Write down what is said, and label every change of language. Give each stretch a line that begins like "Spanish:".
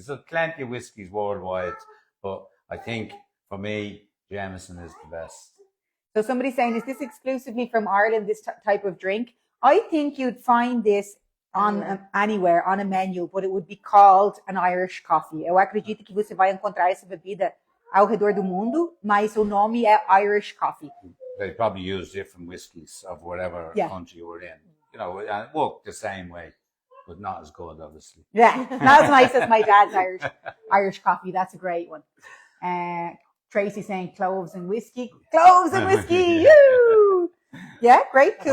English: There's plenty of whiskies worldwide, but I think for me, Jameson is the best. So somebody's saying, is this exclusively from Ireland, this type of drink? I think you'd find this on anywhere, on a menu, but it would be called an Irish coffee.
Portuguese: Eu acredito que você vai encontrar essa bebida ao redor do mundo, mas o nome é Irish Coffe.
English: They probably use different whiskies of whatever country you're in. You know, and it worked the same way, but not as good, obviously. Yeah, not as nice as my dad's Irish coffee. That's a great one. Tracy saying cloves and whiskey. Cloves and whiskey! Woo! Yeah, great, cool.